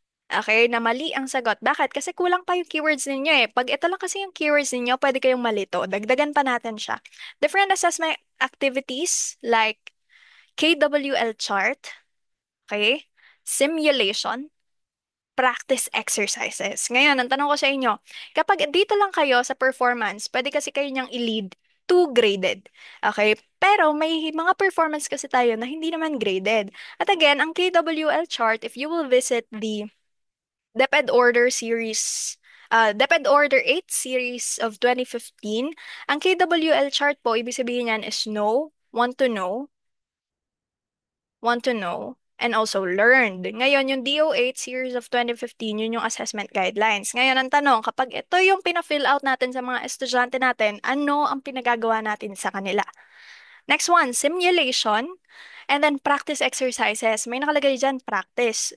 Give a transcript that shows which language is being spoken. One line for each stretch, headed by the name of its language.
Filipino: Okay, na mali ang sagot. Bakit? Kasi kulang pa yung keywords ninyo eh. Pag ito lang kasi yung keywords ninyo, pwede kayong malito. Dagdagan pa natin siya.
English: Different assessment activities like KWL chart, okay? Simulation, practice exercises.
Filipino: Ngayon, ang tanong ko sa inyo, kapag dito lang kayo sa performance, pwede kasi kayo niyang i-lead to graded. Okay? Pero may mga performance kasi tayo na hindi naman graded. At again, ang KWL chart,
English: if you will visit the DepEd Order series,
Filipino: DepEd Order 8 series of 2015, ang KWL chart po, ibig sabihin niyan is
English: want to know, and also learned.
Filipino: Ngayon, yung DO8 series of 2015, yun yung assessment guidelines. Ngayon, ang tanong, kapag ito yung pina-fill out natin sa mga estudyante natin, ano ang pinagagawa natin sa kanila?
English: Next one, simulation. And then practice exercises.
Filipino: May nakalagay dyan,
English: practice.